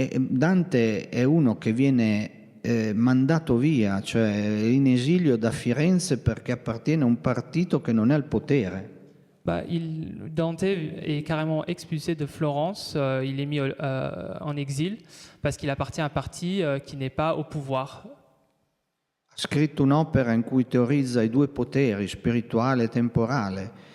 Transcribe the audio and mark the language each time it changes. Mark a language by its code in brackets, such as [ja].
[it] Dante è uno che viene mandato via, cioè in esilio da Firenze perché appartiene a un partito che non è al potere. [fr] Dante est carrément expulsé de Florence, il est mis en exil parce qu'il appartient à un parti qui n'est pas au pouvoir. [it] Ha scritto un'opera in cui teorizza i due poteri, spirituale e temporale.